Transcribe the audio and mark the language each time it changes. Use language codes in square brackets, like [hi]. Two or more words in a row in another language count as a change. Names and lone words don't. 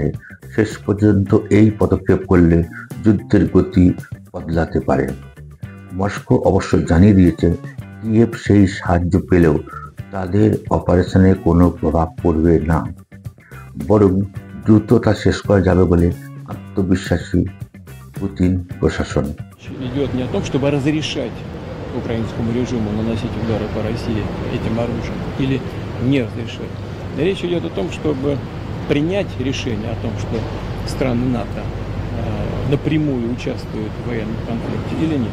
[bn] শেষ পর্যন্ত এই পদক্ষেপ করলে যুদ্ধের গতি বদলাতে পারে। মস্কো অবশ্য জানিয়ে দিয়েছে কিয়েভ সেই সাহায্য পেলেও তাদের অপারেশনে কোনো প্রভাব পড়বে না, বরং দ্রুত তা শেষ করা যাবে বলে আত্মবিশ্বাসী পুতিন প্রশাসন। [ru] Идет не о том, чтобы разрешать украинскому режиму наносить удары по России этим оружием или не разрешать. Речь идет о том, чтобы принять решение о том, что страны НАТО напрямую участвуют в военном конфликте или нет.